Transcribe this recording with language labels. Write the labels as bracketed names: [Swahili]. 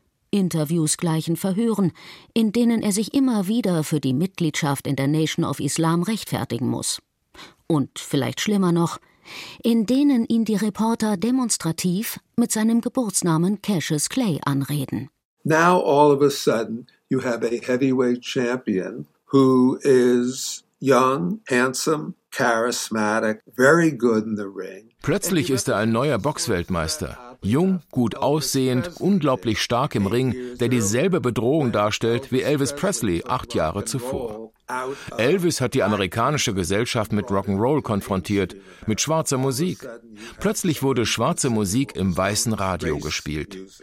[German] Interviews gleichen Verhören, in denen er sich immer wieder für die Mitgliedschaft in der Nation of Islam rechtfertigen muss. Und vielleicht schlimmer noch, in denen ihn die Reporter demonstrativ mit seinem Geburtsnamen Cassius Clay anreden. [English] Now all of a sudden you have a heavyweight champion who is young, handsome, charismatic, very good in the ring. [German] Plötzlich ist er ein neuer Boxweltmeister. Jung, gut aussehend, unglaublich stark im Ring, der dieselbe Bedrohung darstellt wie Elvis Presley 8 Jahre zuvor. Elvis hat die amerikanische Gesellschaft mit Rock'n'Roll konfrontiert, mit schwarzer Musik. Plötzlich wurde schwarze Musik im weißen Radio gespielt.